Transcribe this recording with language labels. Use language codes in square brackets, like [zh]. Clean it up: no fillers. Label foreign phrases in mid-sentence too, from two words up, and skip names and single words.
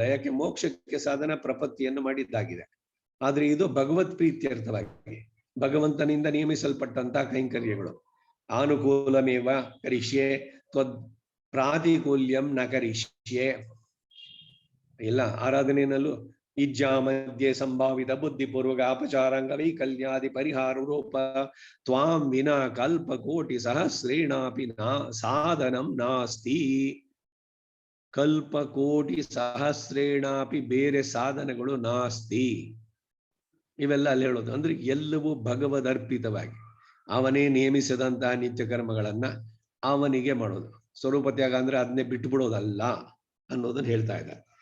[kn] ಯಾಕೆ ಮೋಕ್ಷಕ್ಕೆ ಸಾಧನ ಪ್ರಪತ್ತಿಯನ್ನು ಮಾಡಿದ್ದಾಗಿದೆ. ಆದ್ರೆ ಇದು ಭಗವತ್ ಪ್ರೀತ್ಯರ್ಥವಾಗಿ ಭಗವಂತನಿಂದ ನೇಮಿಸಲ್ಪಟ್ಟಂತಹ ಕೈಂಕರ್ಯಗಳು. [sa] ಆನುಕೂಲಮೇವ ಕರಿಷ್ಯೆ ತ್ವದ್ ಪ್ರಾತಿಕೂಲ್ಯಂ ನ ಕರಿಷ್ಯೆ. [kn] ಇಲ್ಲ ಆರಾಧನೆಯಲ್ಲೂ [sa] ಇಜ್ಜಾ ಮಧ್ಯೆ ಸಂಭಾವಿತ ಬುದ್ಧಿಪೂರ್ವಕ ಅಪಚಾರಾಂಗ ವೈಕಲ್ಯಾದಿ ಪರಿಹಾರ ರೂಪ ತ್ವಾಂ ವಿನಾ ಕಲ್ಪ ಕೋಟಿ ಸಹಸ್ರೇಣಾಪಿ ಸಾಧನಂ ನಾಸ್ತಿ. ಕಲ್ಪ ಕೋಟಿ ಸಹಸ್ರೇಣಾಪಿ [kn] ಬೇರೆ ಸಾಧನಗಳು ನಾಸ್ತಿ. ಇವೆಲ್ಲ ಅಲ್ಲಿ ಹೇಳೋದು ಅಂದ್ರೆ ಎಲ್ಲವೂ ಭಗವದರ್ಪಿತವಾಗಿ ಅವನೇ ನೇಮಿಸಿದಂತಹ ನಿತ್ಯ ಕರ್ಮಗಳನ್ನ ಅವನಿಗೆ ಮಾಡೋದು. ಸ್ವರೂಪ ತ್ಯಾಗ ಅಂದ್ರೆ ಅದನ್ನೇ ಬಿಟ್ಟು ಬಿಡೋದಲ್ಲ ಅನ್ನೋದನ್ನ ಹೇಳ್ತಾ ಇದ್ದಾರೆ.